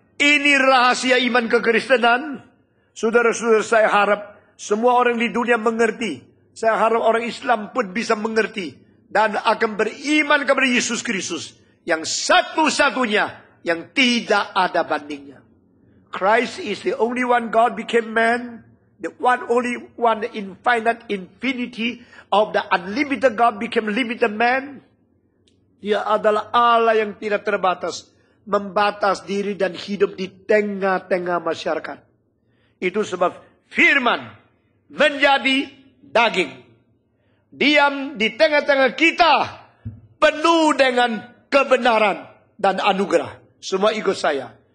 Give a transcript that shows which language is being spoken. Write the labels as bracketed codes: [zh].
[id] Ini rahasia iman kekristenan. Saudara-saudara, saya harap semua orang di dunia mengerti. Saya harap orang Islam pun bisa mengerti dan akan beriman kepada Yesus Kristus yang satu-satunya yang tidak ada bandingnya. [en] Christ is the only one God became man, the only one, the infinite infinity of the unlimited God became limited man. [id] Dia adalah Allah yang tidak terbatas, membatas diri dan hidup di tengah-tengah masyarakat. Itu sebab firman menjadi daging, diam di tengah-tengah kita, penuh dengan kebenaran dan anugerah. Semua ikut saya.